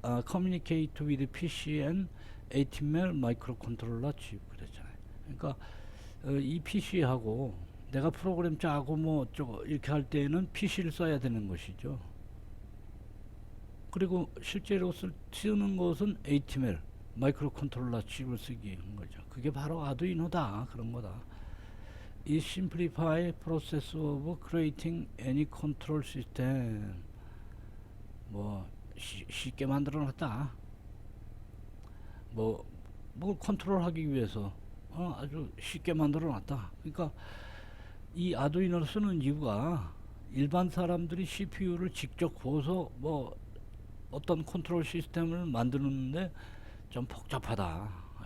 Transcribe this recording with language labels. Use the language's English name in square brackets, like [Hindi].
[English] communicate with PC and 18mm microcontroller chip [Korean] 그랬잖아요. 그러니까 이 PC하고 내가 프로그램 짜고 뭐 어쩌고 이렇게 할 때는 PC를 써야 되는 것이죠. 그리고 실제로 쓰는 것은 18mm 마이크로 컨트롤러 칩을 쓰기 한 거죠. 그게 바로 아두이노다. 그런 거다. [English] It simplify process of creating any control system. [Korean] 뭐 쉽게 만들어 놨다. 뭘 컨트롤하기 위해서 아주 쉽게 만들어 놨다. 그러니까 이 아두이노를 쓰는 이유가 일반 사람들이 CPU를 직접 구워서 뭐 어떤 컨트롤 시스템을 만드는데 좀 복잡하다.